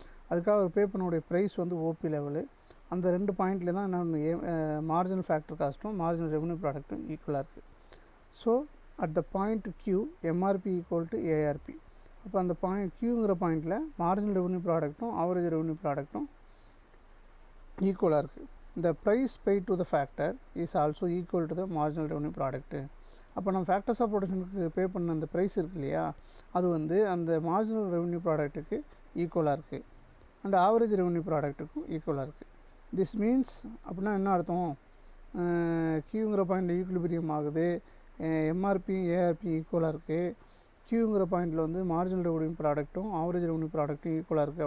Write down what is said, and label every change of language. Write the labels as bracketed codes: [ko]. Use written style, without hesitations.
[ta] அதுக்காக அவர் பே பண்ணக்கூடிய ப்ரைஸ் வந்து ஓபி லெவலு. அந்த ரெண்டு பாயிண்ட்டில் தான் என்ன மார்ஜினல் ஃபேக்டர் காஸ்ட்டும் மார்ஜினல் ரெவன்யூ ப்ராடக்ட்டும் ஈக்குவலாக இருக்குது. [en] So at the point Q MRP equal to ARP. [ta] அப்போ அந்த பாயிண்ட் Qங்கிற பாயிண்டில் மார்ஜினல் ரெவன்யூ ப்ராடக்ட்டும் ஆவரேஜ் ரெவன்யூ ப்ராடக்ட்டும் ஈக்குவலாக இருக்குது. [en] the price paid to the factor is also equal to the marginal revenue product. [ta] அப்போ நம்ம factors of ப்ரொடக்ஷனுக்கு பே பண்ண அந்த ப்ரைஸ் இருக்கு இல்லையா, அது வந்து அந்த மார்ஜினல் ரெவன்யூ ப்ராடக்ட்டுக்கு ஈக்குவலாக இருக்குது அண்ட் ஆவரேஜ் ரெவன்யூ ப்ராடக்ட்டுக்கும் ஈக்குவலாக இருக்குது. [en] this means [ta] அப்படின்னா என்ன அர்த்தம், கியூங்கிற பாயிண்டில் ஈக்குலிபிரியம் ஆகுது, எம்ஆர்பி ஏஆர்பி ஈக்குவலாக இருக்குது, கியூங்கிற பாயிண்டில் வந்து மார்ஜினல் ரெவன்யூ ப்ராடக்ட்டும் ஆவரேஜ் ரெவன்யூ ப்ராடக்ட்டும் ஈக்குவலாக இருக்குது.